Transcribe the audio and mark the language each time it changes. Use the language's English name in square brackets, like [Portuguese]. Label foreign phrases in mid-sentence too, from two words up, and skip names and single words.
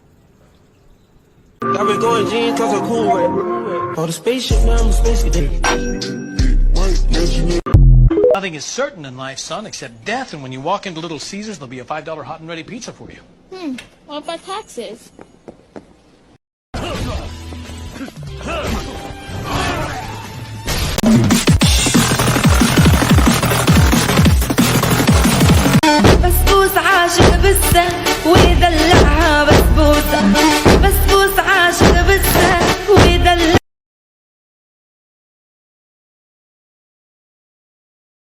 [English] I've been going jeans cause I'm cool with. On the spaceship, now I'm a space cadet. Nothing is certain in life, son, except death. And when you walk into Little Caesars, there'll be a $5 hot and ready pizza for you. What about taxes? [Arabic] بسبوس عاشق بسه ويدلعها بسبوسة بسبوس عاشق بسه ويدلعها